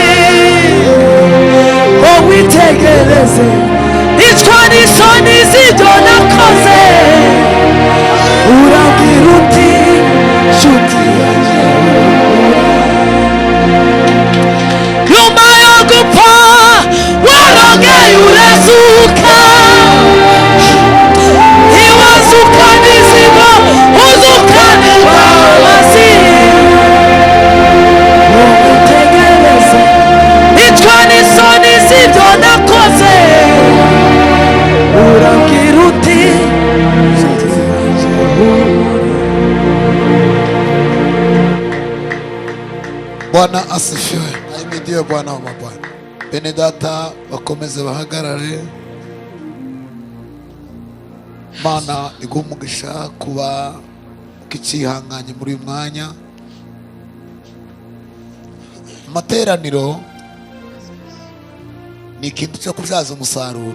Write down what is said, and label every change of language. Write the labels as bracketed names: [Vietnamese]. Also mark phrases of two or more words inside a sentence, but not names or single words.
[Kinyarwanda] ngo witegereze icwa n'isoni z'ibyo nakoze, urambwira uti nshuti yanjye nyuma yo gupfa warongeye urazuka, ntiwazukana inzigo uzukana imbabazi, ngo witegereze icwa n'isoni z'ibyo nakoze, urambwira uti nshuti yanjye [Swahili] Bwana asifiwe. Ahimidiwe Bwana wa mabwana. [Kinyarwanda] Bene data bakomeze bahagarare. Mana iguha umugisha kuba ukicihanganye muri uyu mwanya. Amateraniro ni ikintu cyo kubyaza umusaruro.